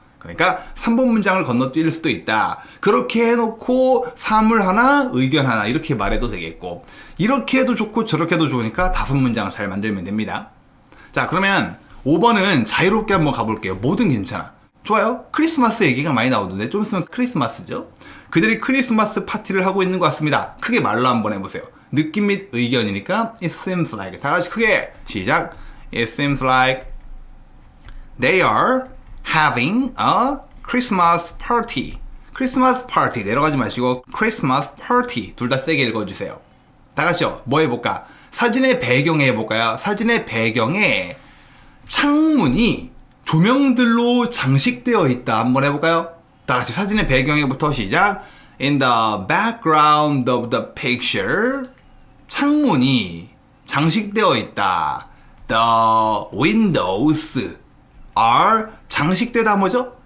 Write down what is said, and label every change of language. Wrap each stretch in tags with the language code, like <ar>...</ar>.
<ko>그러니까 3번 문장을 건너뛸 수도 있다. 그렇게 해놓고 사물 하나, 의견 하나 이렇게 말해도 되겠고 이렇게 해도 좋고 저렇게 해도 좋으니까 5문장을 잘 만들면 됩니다. 자 그러면 5번은 자유롭게 한번 가볼게요. 뭐든 괜찮아. 좋아요. 크리스마스 얘기가 많이 나오던데 좀 있으면 크리스마스죠. 그들이 크리스마스 파티를 하고 있는 것 같습니다. 크게 말로 한번 해보세요. 느낌 및 의견이니까</ko> <en>it seems like</en> <ko>다 같이 크게 시작.</ko> <en>It seems like they are having a Christmas party.</en> <ko>크리스마스 파티 내려가지 마시고</ko> <en>Christmas party</en> <ko>둘 다 세게 읽어주세요. 다 같이요. 뭐 해볼까? 사진의 배경에 해볼까요? 사진의 배경에 창문이 조명들로 장식되어 있다. 한번 해볼까요? 다 같이 사진의 배경에부터 시작.</ko> <en>In the background of the picture</en> <ko>창문이 장식되어 있다.</ko> <en>The windows are</en> <ko>장식되다 뭐죠?</ko>